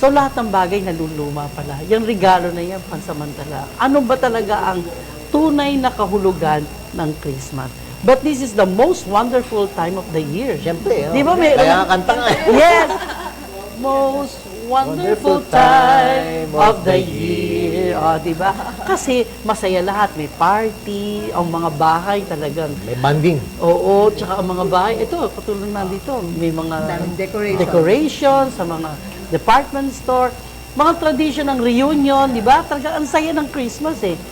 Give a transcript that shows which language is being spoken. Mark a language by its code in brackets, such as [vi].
[tl] So lahat ng bagay naluluma pala. Yung regalo na yan, pansamantala. Ano ba talaga ang tunay na kahulugan ng Christmas? [en] But this is the most wonderful time of the year. [tl] Siyempre, Di ba may... kaya kanta nga eh. [en] Yes! Most wonderful time of the year. [tl] di ba? Kasi masaya lahat, may party, ang mga bahay talagang. May banding. Oo, tsaka ang mga bahay, ito, katulad na dito, may mga Daming decoration. decoration sa mga department store, mga tradition ng reunion, di ba? Talagang ang saya ng Christmas eh.